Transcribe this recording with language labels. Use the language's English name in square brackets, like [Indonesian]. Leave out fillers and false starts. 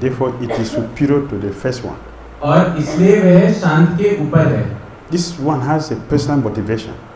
[English] Therefore, it is superior to the first one. [Hindi] और इसलिए वह शांत के ऊपर है. [English] This one has a personal motivation.